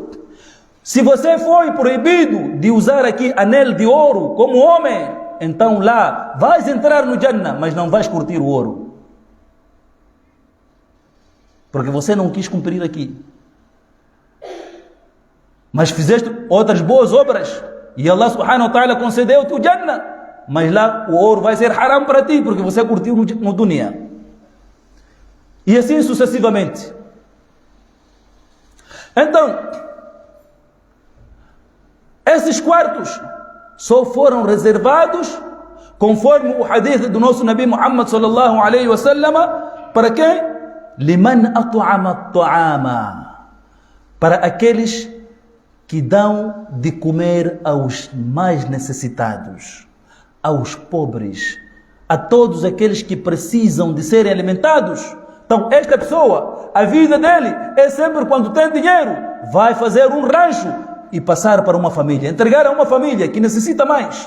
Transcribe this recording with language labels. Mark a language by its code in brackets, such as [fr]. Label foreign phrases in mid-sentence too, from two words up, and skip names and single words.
[pt] Se você foi proibido de usar aqui anel de ouro como homem, então lá vais entrar no Jannah, mas não vais curtir o ouro. Porque você não quis cumprir aqui. Mas fizeste outras boas obras e [ar] الله سبحانه وتعالى [pt] concedeu-te o Jannah. Mas lá o ouro vai ser haram para ti, porque você curtiu no dunya. E assim sucessivamente. Então, esses quartos só foram reservados, conforme o hadith do nosso Nabi Muhammad [ar] صلى الله عليه وسلم, [pt] para quem? [ar] لمن أطعم الطعام. [pt] Para aqueles que dão de comer aos mais necessitados, aos pobres, a todos aqueles que precisam de serem alimentados. Então esta pessoa, a vida dele é sempre, quando tem dinheiro, vai fazer um rancho e passar para uma família, entregar a uma família que necessita mais.